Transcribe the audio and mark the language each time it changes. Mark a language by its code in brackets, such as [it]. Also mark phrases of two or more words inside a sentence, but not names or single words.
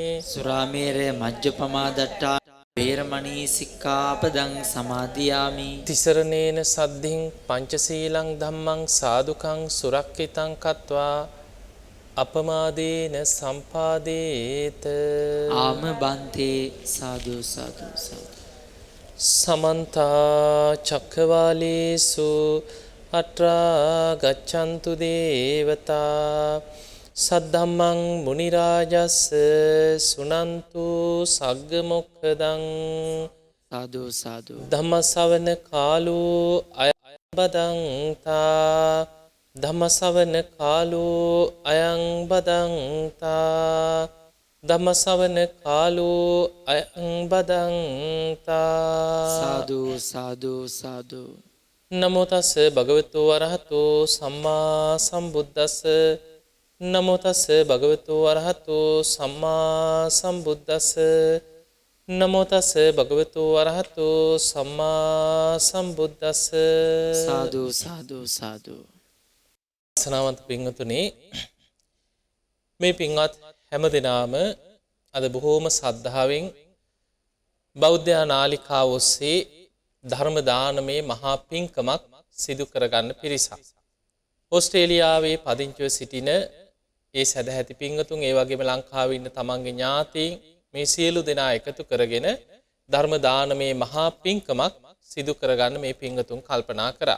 [pi] සුරාමේරය මජ්ජපමා දට්ඨානා වේරමණී සික්ඛාපදං සමාදියාමි. තිසරණේන සද්ධින් පංචශීලං ධම්මං සාදුකං සුරක්ඛිතං කତ୍වා අපමාදේන සම්පාදේත. ආම බන්තේ. [si] සාදු සාදු සාදු. [pi] සමන්ත චක්කවාලේසු අත්‍රා ගච්ඡන්තු දේවතා සද්ධම්මං මුනි රාජස් සුනන්තු සග්ග මොක්ඛදං. [si] සාදු සාදු. [pi] ධම්ම ශ්‍රවණ කාලෝ අයං බදන්තා. ධම්ම ශ්‍රවණ කාලෝ අයං බදන්තා. ධම්ම ශ්‍රවණ කාලෝ අයං බදන්තා. [si] සාදු සාදු සාදු. [pi] නමෝ තස් භගවතු වරහතෝ සම්මා සම්බුද්දස්ස. නමෝ තස් භගවතු වරහතෝ සම්මා සම්බුද්දස්ස. නමෝ තස් භගවතු වරහතෝ සම්මා සම්බුද්දස්ස. [si] සාදු සාදු සාදු. සනාවන්ත පින්වතුනි, මේ පින්වත් හැම දිනාම අද බොහෝම ශ්‍රද්ධාවෙන් බෞද්ධ නාලිකාව ඔස්සේ ධර්ම දානමේ මහා පින්කමක් සිදු කරගන්න පිරිසක්. ඕස්ට්‍රේලියාවේ පදිංචිව සිටින ඒ සදැහැති පින්වතුන්, ඒ වගේම ලංකාවේ ඉන්න තමන්ගේ ඥාතීන්, මේ සියලු දෙනා එකතු කරගෙන ධර්ම දානමේ මහා පින්කමක් සිදු කරගන්න මේ පින්වතුන් කල්පනා කරා.